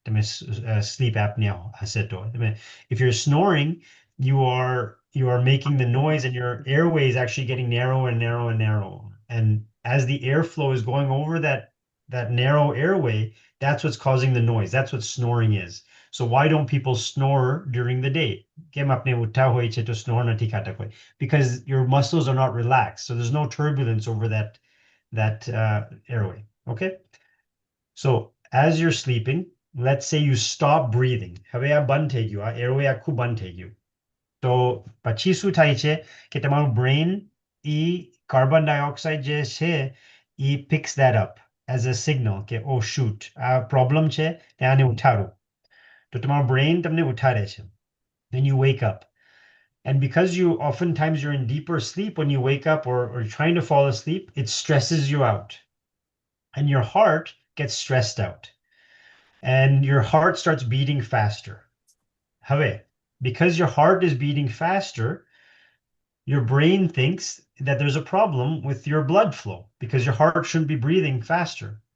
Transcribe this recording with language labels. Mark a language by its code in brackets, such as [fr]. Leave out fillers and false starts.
[gu] Tame sleep apnea ho, aseto. [en] If you're snoring, you are making the noise, and your airway is actually getting narrow and narrow and narrow. And as the airflow is going over that narrow airway, that's what's causing the noise. That's what snoring is. So why don't people snore during the day? [gu] કેમ આપણે ઉઠા હોય છે તો snore નથી ખાતા કોઈ? [en] Because your muscles are not relaxed, so there's no turbulence over that airway. Okay. So as you're sleeping, let's say you stop breathing. [gu] હવે આ બંધ થઈ ગયું, આ airway આખું બંધ થઈ ગયું. તો પછી શું થાય છે કે તમારું brain એ કાર્બન ડાયોક્સાઇડ જે છે એ [en] picks that up as a signal [gu] કે [en] oh shoot [gu] આ problem છે આને ઉઠાડો. તો તમારું brain તમને ઉઠાડે છે. [en] Then you wake up. And because you oftentimes you're in deeper sleep when you wake up or trying to fall asleep, it stresses you out. And your heart gets stressed out. And your heart starts beating faster. [gu] હવે, [en] because your heart is beating faster, your brain thinks that there's a problem with your blood flow because your heart shouldn't be breathing faster.